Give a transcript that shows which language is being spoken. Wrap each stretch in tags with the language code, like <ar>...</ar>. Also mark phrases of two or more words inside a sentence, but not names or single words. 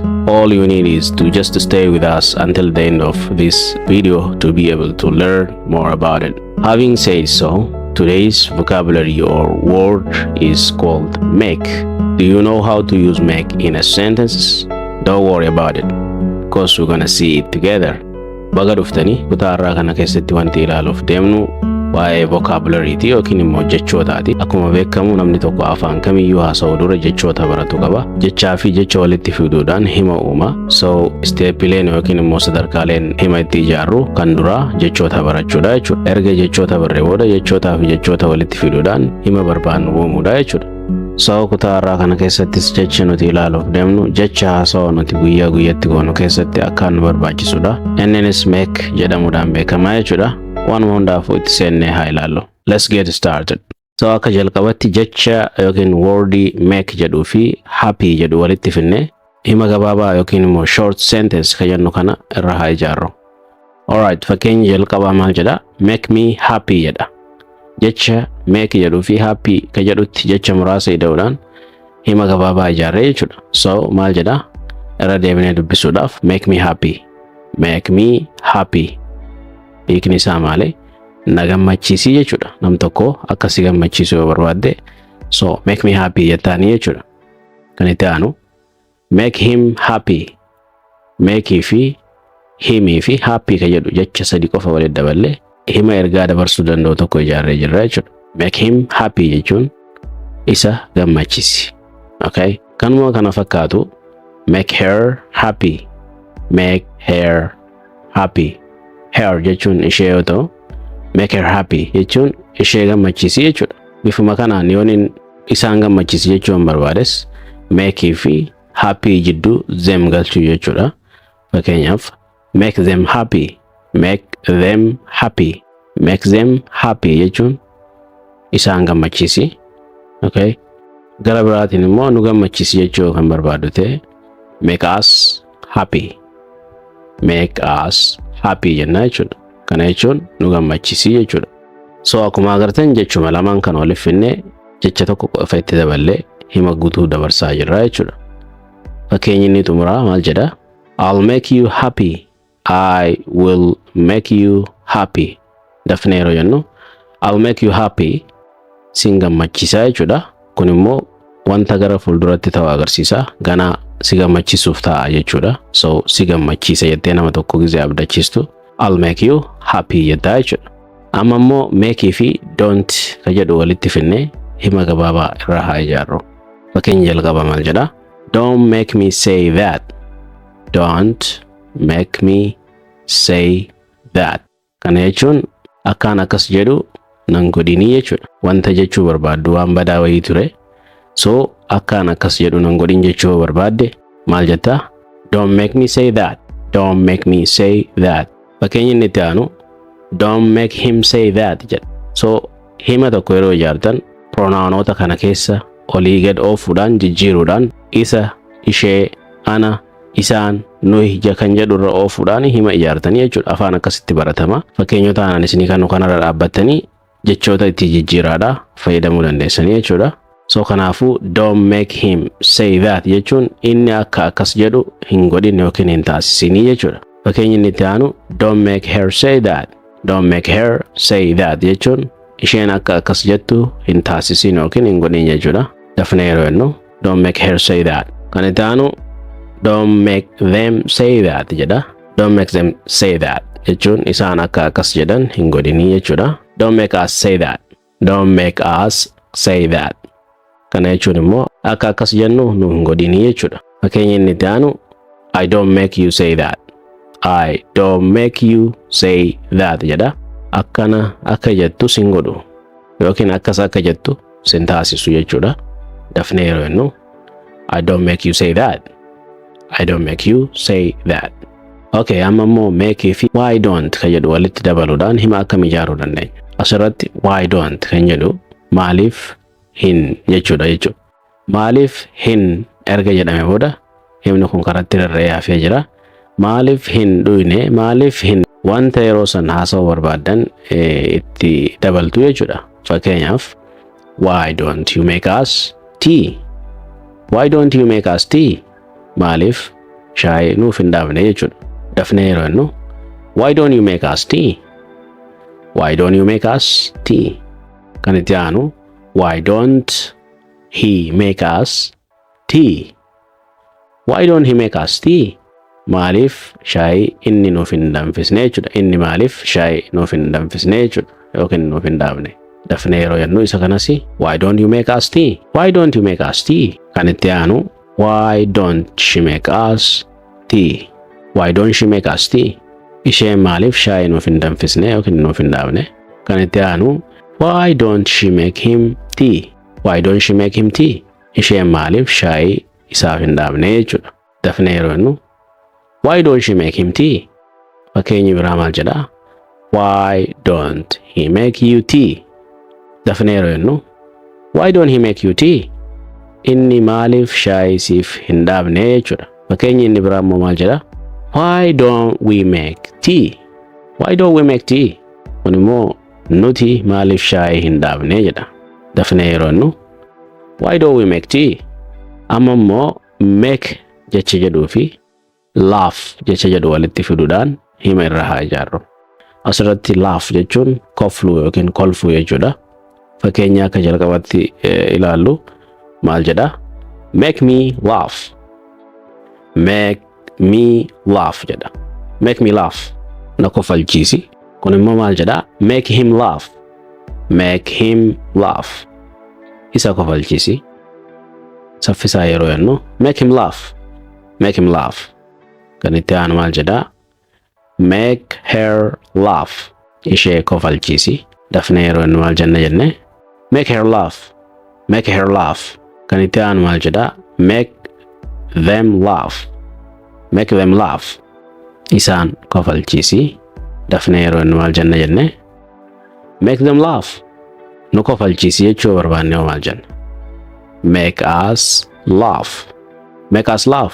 <en>All you need is to just stay with us until the end of this video to be able to learn more about it. Having said so, today's vocabulary or word is called make. Do you know how to use make in a sentence? Don't worry about it, because we're gonna see it together.</en> <om>Baga dhuftanii kutaa irraa kana keessatti wanti ilaaluuf deemnu waa'ee vocabulary yookiin immoo jechootaati. Akkuma beekamu namni tokko afaan kamiyyuu haasa'u dura jechoota baratu qaba. Jechaa fi jecha walitti fiduudhaan hima uuma. So steepileen yookiin immoo sadarkaaleen hima itti ijaarru kan dura jechoota barachuudha jechuudha. Erga jechoota barree booda jechootaa fi jechoota walitti fiduudhaan hima barbaannu uumuudha jechuudha. So kutaa irraa kana keessattis jecha nuti ilaaluuf deemnu jecha haasa'u nuti guyyaa guyyatti goonu keessatti akkaan nu barbaachisuudha. Innis make jedhamuudhaan beekama jechuudha. Waan hundaafuu itti seennee haa ilaallu.</om> <en>Let's get started.</en> <om>So akka jalqabatti jecha yookiin wordi make jedhuu fi happy jedhu walitti finne hima gabaabaa yookiin immoo</om> <en>short sentence</en> <om>kan jennu kana irra haa ijaarru. Alright, fakkeenya jalqabaa maal jedha?</om> <en>Make me happy jedha.</en> <om>Jecha make jedhuu fi happy kan jedhutti jecha muraasa ida'uudhaan hima gabaabaa ijaarree jechuudha. So maal jedha? Irra deebinee dubbisuudhaaf</om> <en>make me happy. Make me happy.</en> <om>Hiikni isaa maali? Na gammachiisi jechuudha. Nam tokko akka si gammachiisu yoo barbaadde so</om> <en>make me happy</en> <om>jettaanii jechuudha. Kan itti aanu</om> <en>make him happy.</en> <om>Make fi himii fi happy kan jedhu jecha sadi qofa walitti daballee hima ergaa dabarsuu danda'u tokko ijaarree jirra jechuudha.</om> <en>Make him happy</en> <om>jechuun isa gammachiisi. Okay? Kanuma kana fakkaatu</om> <en>make her happy. Make her happy.</en> <om>Her jechuun ishee yoo ta'u,</om> <en>make her happy</en> <om>jechuun ishee gammachiisi jechuudha. Bifuma kanaan yooniin isaan gammachiisi jechuun barbaades make fi happy jidduu them galchuu jechuudha.</om> <en>Fakkeenyaaf make them happy. Make them happy. Make them happy</en> <om>jechuun isaan gammachiisi. Okay? Gara biraatiin immoo nu gammachiisi jechuu kan barbaadu ta'e</om> <en>make us happy. Make us happy</en> <om>jenna jechuudha. Kana jechuun nu gammachiisi jechuudha. So akkuma agartan jechuma lamaan kan waliif finne jecha tokko qofa itti daballee hima guutuu dabarsaa jirra jechuudha. Fakkeenyi inni xumuraa maal jedha?</om> <en>I'll make you happy. I will make you happy.</en> <om>Dafnee yeroo jennu I'll make you happy sin gammachiisa jechuudha. Kun immoo wanta gara fuulduratti ta'u agarsiisa. Ganaa si gammachiisuuf ta'a jechuudha. So si gammachiisa jettee nama tokko gizee abdachiistu</om> <en>I'll make you happy</en> <om>jedhaa jechuudha. Amma immoo make fi don't kan jedhu walitti finne hima gabaabaa irra haa ijaarru. Fakkeenya jalqaba maal jedha?</om> <en>Don't make me say that. Don't make me say that.</en> <om>Kana jechuun akkaan akkas jedhu nan godhinii jechuudha. Wanta jechuu barbaaddu waan badaa wayii ture. So akkaan akkas jedhu nan godhin jechuu barbaadde maal jetta?</om> <en>Don't make me say that. Don't make me say that.</en> <om>Fakkeenya inni itti aanu</om> <en>don't make him say that</en> <om>jedha. So hima tokko yeroo ijaartan pronounota kana keessa olii gad oofuudhaan jijjiiruudhaan isa, ishee, ana, isaan, nuyi kan jedhu irra oofuudhaan hima ijaartanii jechuudha. Afaan akkasitti baratama. Fakkeenyota aanan isinii kan kanarra dhaabbattanii jechoota itti jijjiiraadhaa fayyadamuu dandeessanii jechuudha. So kanaafu</om> <en>don't make him say that</en> <om>jechuun inni akka akkas jedhu hin godhin yookiin hin taasisinii jechuudha. Fakkeenyi inni itti aanu</om> <en>don't make her say that. Don't make her say that</en> <om>jechuun isheen akka akkas jettu hin taasisin yookiin hin godhin jechuudha. Dafnee yeroo jennu</om> <en>don't make her say that.</en> <om>Kan itti aanu</om> <en>don't make them say that</en> <om>jedha.</om> <en>Don't make them say that</en> <om>jechuun isaan akka akkas jedhan hin godhinii jechuudha.</om> <en>Don't make us say that. Don't make us say that.</en> <om>Kana jechuun immoo akka akkas jennu nu hin godhini jechuudha. Fakkeenya inni itti aanu</om> <en>I don't make you say that. I don't make you say that jedha.</en> <om>Akkana akka jettu sin godhu yookiin akkas akka jettu sin taasisu jechuudha. Dafnee yeroo jennu</om> <en>I don't make you say that. I don't make you say that.</en> <om>Okay, amma immoo make fi</om> <en>why don't</en> <om>kan jedhu walitti dabaluudhaan hima akkam ijaaruu dandeenya. Asirratti</om> <en>why don't</en> <om>kan jedhu maaliif hin jechuudha jechuudha. Maaliif hin erga jedhame booda himni kun karatti rarra'ee hafee jira. Maaliif hin dhuyne, maaliif hin wanta yeroo san haasawuu barbaadan itti dabaltu jechuudha.</om> <en>Fakkeenyaaf why don't you make us tea? Why don't you make us tea?</en> <om>Maaliif shaayii nuuf hin dhaabne jechuudha. Dafnee yeroo jennu</om> <en>why don't you make us tea? Why don't you make us tea?</en> <om>Kan itti aanu</om> <en>why don't he make us tea? Why don't he make us tea?</en> <om>Maaliif shaayii inni nuuf hin danfisne jechuudha. Inni maaliif shaayii nuuf hin danfisne jechuudha yookiin nuuf hin dhaabne. Dafnee yeroo jennu isa kanas</om> <en>why don't you make us tea? Why don't you make us tea?</en> <om>Kan itti aanu</om> <en>why don't she make us tea? Why don't she make us tea?</en> <om>Isheen maaliif shaayii nuuf hin danfisne yookiin nuuf hin dhaabne. Kan itti aanu</om> <en>why don't she make him tea? Why don't she make him tea?</en> <om>Isheen maaliif shaayii isaaf hin dhaabne jechuudha. Dafnee yeroo jennu</om> <en>why don't she make him tea?</en> <om>Fakkeenyi biraa maal jedha?</om> <en>Why don't he make you tea?</en> <om>Dafnee yeroo jennu</om> <en>why don't he make you tea?</en> <om>Inni maaliif shaayii siif hin dhaabne jechuudha. Fakkeenyi inni biraa immoo maal jedha?</om> <en>Why don't we make tea? Why don't we make tea?</en> <om>Kun immoo nuti maaliif shaayii hin dhaabne jedha. Dafnee yeroo jennu</om> <en>why don't we make tea?</en> <om>Amma immoo make jecha jedhuu fi laugh jecha jedhu walitti fiduudhaan hima irra haa ijaarru. Asirratti laugh jechuun kofluu yookiin kolfuu jechuudha. Fakkeenya akka jalqabatti ilaallu maal jedha?</om> <en>Make me laugh. Make me laugh jedha. Make me laugh.</en> <om>Na kofalchiisi. Kun immoo maal jedha?</om> <en>Make him laugh. Make him laugh.</en> <om>Isa kofalchiisi. Saffisaa yeroo jennu</om> <en>make him laugh. Make him laugh.</en> <om>Kan itti aanu maal jedha?</om> <en>Make her laugh.</en> <om>Ishee kofalchiisi. Dafnee yeroo jennu maal jenna jenne?</om> <en>Make her laugh. Make her laugh.</en> <om>Kan itti aanu maal jedha?</om> <en>Make them laugh. Make them laugh.</en> <om>Isaan kofalchiisi. Dafnee yeroo jennu maal jenna jenne?</om> <en>Make them laugh.</en> <om>Nu kofalchiisi jechuu barbaanne maal jenna?</om> <en>Make us laugh. Make us laugh.</en>